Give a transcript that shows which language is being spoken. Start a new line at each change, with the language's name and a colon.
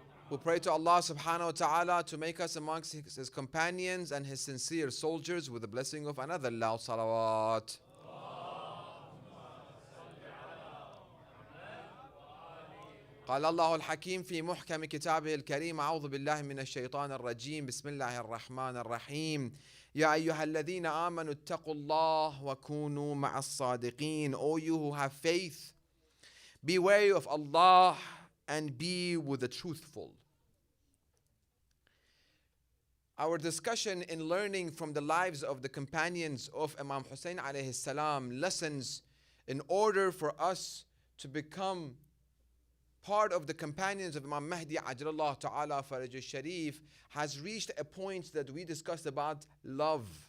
English: We pray to Allah subhanahu wa ta'ala to make us amongst His companions and His sincere soldiers with the blessing of another loud salawat.
Arabic: قال الله الحكيم في محكم كتابه الكريم أعوذ بالله من الشيطان الرجيم بسم الله الرحمن الرحيم يا أيها الذين آمنوا اتقوا الله وكونوا مع الصادقين.
English: O you who have faith, be wary of Allah and be with the truthful. Our discussion in learning from the lives of the companions of Imam Hussein alayhi salam, lessons in order for us to become part of the companions of Imam Mahdi Ajralallah ta'ala Faraj Sharif, has reached a point that we discussed about love.